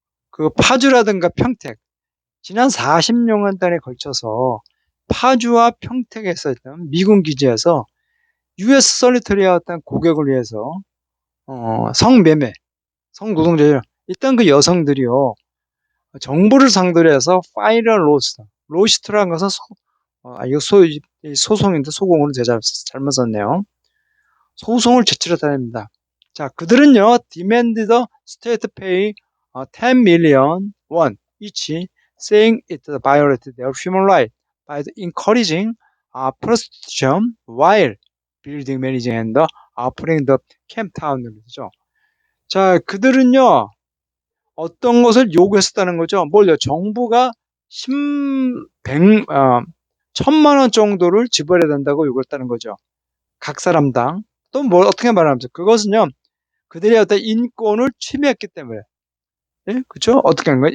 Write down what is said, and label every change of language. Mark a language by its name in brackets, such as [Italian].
[Korean] 그 파주라든가 평택, 지난 40년간에 걸쳐서 파주와 평택에서 있던 미군 기지에서 US 솔리터리였던 고객을 위해서 성매매, 성노동자들, 일단 그 여성들이요, 정부를 상대로 해서 파이널 로스트라는 것은 이거 소송인데 소공으로 제가 잘못 썼네요. 소송을 제출했다는 겁니다. 자, 그들은요, [English] demand the state pay 10 million won each, saying it violated their human right by encouraging prostitution while building, managing and operating the camp town이죠. [Korean] 자, 그들은요, 어떤 것을 요구했었다는 거죠. 뭘요? 정부가 1,000만 원 정도를 지불해야 된다고 요구했다는 거죠. 각 사람당. 또 뭘 어떻게 말하면서 그것은요, 그들의 어떤 인권을 침해했기 때문에. 예? 그죠? 어떻게 하는 거예요?